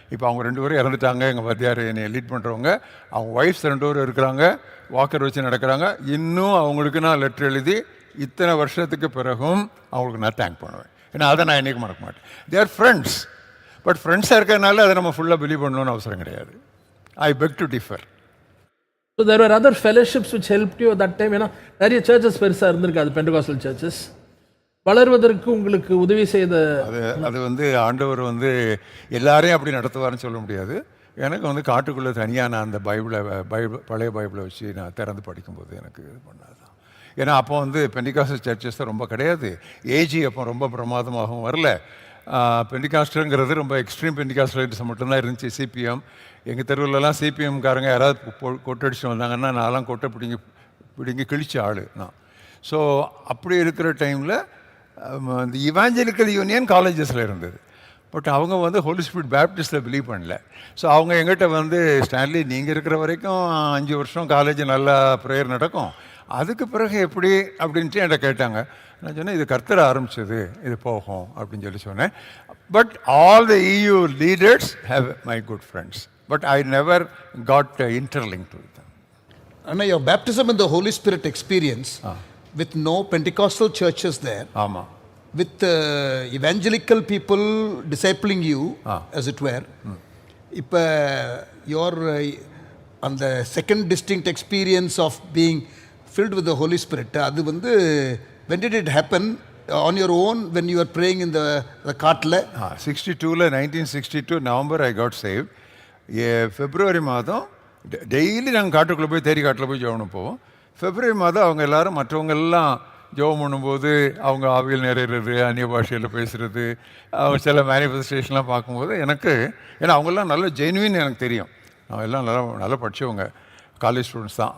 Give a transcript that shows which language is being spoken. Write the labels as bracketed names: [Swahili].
[Tamil] இப்போ அவங்க 2 பேரும் இறந்துட்டாங்க. எங்கள் வாத்தியார் என்னை லீட் பண்ணுறவங்க, அவங்க ஒய்ஃப்ஸ் 2 பேரும் இருக்கிறாங்க, வாக்கர் வச்சு நடக்கிறாங்க. இன்னும் அவங்களுக்கு நான் லெட்டர் எழுதி இத்தனை வருஷத்துக்கு பிறகும் அவங்களுக்கு நான் தேங்க் பண்ணுவேன். ஏன்னா அதை நான் என்றைக்கு மறக்க மாட்டேன். [English] They're friends. [Tamil] பட் ஃப்ரெண்ட்ஸாக இருக்கிறதுனால அதை நம்ம ஃபுல்லாக பிலீவ் பண்ணணும்னு அவசரம் கிடையாது. [English] I beg to differ. So there were other fellowships which helped you at that time. [Tamil] ஏன்னா நிறைய சர்ச்சஸ் பெருசாக இருந்திருக்காது, பெண்டகாஸ்டல் சர்ச்சஸ். வளர்வதற்கு உங்களுக்கு உதவி செய்த அது வந்து ஆண்டவர் வந்து எல்லாரையும் அப்படி நடத்துவார்னு சொல்ல முடியாது. எனக்கு வந்து காட்டுக்குள்ளே தனியாக நான் அந்த பழைய பைபிளை வச்சு நான் திறந்து படிக்கும்போது எனக்கு இது பண்ணாதான். ஏன்னா அப்போ வந்து பெண்டிகாஸ்டல் சர்ச்சஸ் தான் ரொம்ப கிடையாது. ஏஜி அப்போ ரொம்ப பிரமாதமாகவும் வரல. பெண்டிகாஸ்டலுங்கிறது ரொம்ப எக்ஸ்ட்ரீம் பெண்டிகாஸ்டலிட்ஸ் மட்டும்தான் இருந்துச்சு. சிபிஎம், எங்கள் தெருவிலலாம் சிபிஎம்காரங்க யாராவது கொட்டடிச்சுட்டு வந்தாங்கன்னா நான்லாம் கொட்டை பிடிங்கி கிழிச்ச ஆள் நான். ஸோ அப்படி இருக்கிற டைமில் இந்த இவாஞ்சலிக்கல் யூனியன் காலேஜஸில் இருந்தது. பட் அவங்க வந்து ஹோலி ஸ்பிரிட் பேப்டிஸ்டில் பிலீவ் பண்ணல. ஸோ அவங்க எங்கிட்ட வந்து ஸ்டான்லி நீங்கள் இருக்கிற வரைக்கும் 5 வருஷம் காலேஜ் நல்லா ப்ரேயர் நடக்கும், அதுக்கு பிறகு எப்படி அப்படின்ட்டு என்கிட்ட கேட்டாங்க. நான் சொன்னேன் இது கர்த்தர் ஆரம்பிச்சது, இது போகும் அப்படின்னு சொல்லி சொன்னேன். [English] But all the EU leaders have my good friends, but I never got interlink to them. Anna, your baptism in the Holy Spirit experience with no Pentecostal churches there, [Tamil] ஆமாம், [English] with evangelical people discipling you as it were. [Tamil] இப்போ [English] your [Tamil] அந்த [English] second distinct experience of being filled with the Holy Spirit, [Tamil] அது வந்து [English] when did it happen? On your own when you were praying in the காட்டில்? 1962 November I got save. [Tamil] பிப்ரவரி மாதம் daily நாங்கள் காட்டுக்குள்ளே போய் தேரி காட்டில் போய் ஜெபம் போவோம். பிப்ரவரி மாதம் அவங்க எல்லாரும் மற்றவங்க எல்லாம் ஜெபம் பண்ணும்போது அவங்க ஆவியில் நிறையிறது, அந்நிய பாஷையில் பேசுகிறது, அவங்க சில மேனிஃபெஸ்டேஷன்லாம் பார்க்கும்போது எனக்கு, ஏன்னா அவங்கெல்லாம் நல்ல ஜென்வின் எனக்கு தெரியும், அவங்க எல்லாம் நல்லா படித்தவங்க, காலேஜ் ஸ்டூடெண்ட்ஸ் தான்.